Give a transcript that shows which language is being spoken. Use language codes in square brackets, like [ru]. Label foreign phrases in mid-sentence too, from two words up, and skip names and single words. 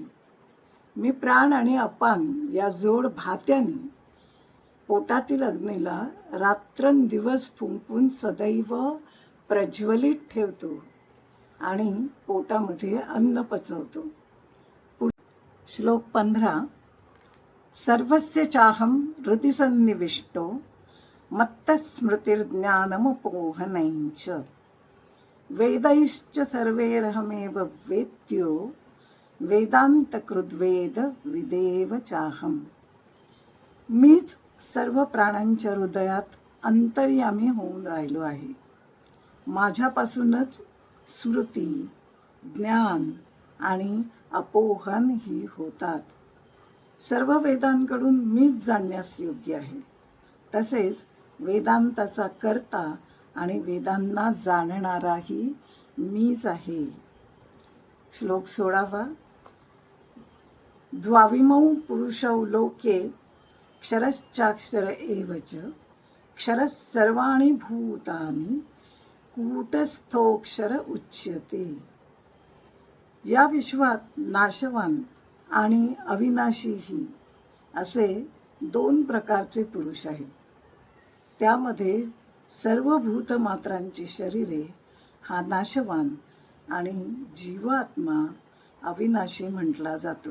[mr] मी प्राण आणि अपान या जोड भात्याने पोटातील अग्नीला रात्रंदिवस फुंकून सदैव प्रज्वलित ठेवतो आणि पोटामध्ये अन्न पचवतो. श्लोक 15. [sa] सर्वस्य चाहम हृदि सन्निविष्टो मत्तस्मृतिर्ज्ञानमुपोहनञ्च वेदैश्च सर्वैरहमेव वेद्यो वेदान्तकृद्वेद विदेव चाहम. [mr] मीच सर्व प्राण्यांच्या हृदयात अंतर्यामी होऊन राहिलो आहे. माझ्यापासूनच स्मृती, ज्ञान आणि अपोहन ही होतात. सर्व वेदांकडून मीच जाणण्यास योग्य आहे. तसेच वेदांताचा कर्ता आणि वेदांना जाणणाराही मीच आहे. श्लोक 16. [sa] द्वाविमौ पुरुषौ लोके क्षरश्चाक्षर एव च क्षरः सर्वाणि भूतानि कूटस्थोक्षर उच्यते. [mr] या विश्वात नाशवान आणि अविनाशीही असे 2 प्रकारचे पुरुष आहेत. त्यामध्ये सर्व भूतमात्रांची शरीरे हा नाशवान आणि जीवात्मा अविनाशी म्हटला जातो.